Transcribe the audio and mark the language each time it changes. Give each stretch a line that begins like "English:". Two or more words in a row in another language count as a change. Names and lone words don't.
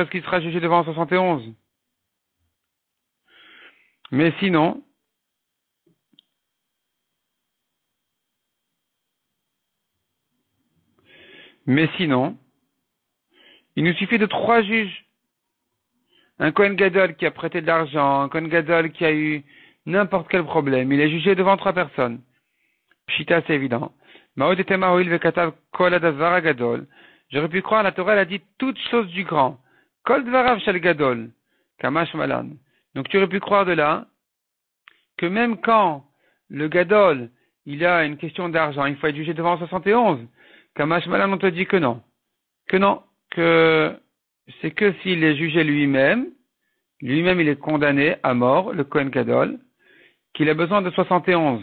French: Est-ce qu'il sera jugé devant 71? Mais sinon, il nous suffit de 3 juges. Un
Hebrew: כהן גדול
French: qui a prêté de l'argent, un
Hebrew: כהן גדול
French: qui a eu n'importe quel problème, il est jugé devant 3 personnes. Pshita, c'est évident. J'aurais pu croire, la Torah, elle a dit toutes choses du grand.
Hebrew: כל דבריו של גדול,
Aramaic: קא משמע לן.
French: Donc tu aurais pu croire de là que même quand le gadol, il a une question d'argent, il faut être jugé devant 71.
Aramaic: קא משמע לן,
French: on te dit que non. Que c'est que s'il est jugé lui-même il est condamné à mort, le
Hebrew: כהן גדול,
French: qu'il a besoin de 71.